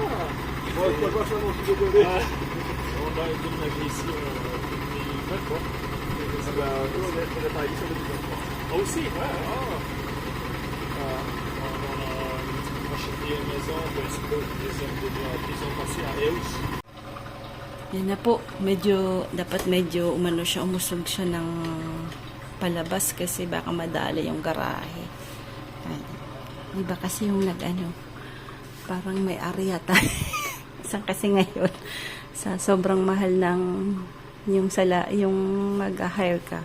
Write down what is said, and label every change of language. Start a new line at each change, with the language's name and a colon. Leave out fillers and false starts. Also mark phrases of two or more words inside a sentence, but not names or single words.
French: Moi, je parle pas flamand, je suis désolé. On va déménager ici en 2023. Ah bah, nous, on est arrivé sur 2023. Ah aussi? Ouais. On a acheté une maison, ils ont passé à Eus.
Filipino: Yan na po, medyo umano siya, umusog siya ng palabas kasi baka madala yung garahe. Iba kasi yung parang may ari yata. Saan kasi ngayon, sa sobrang mahal ng yung mag-hire ka.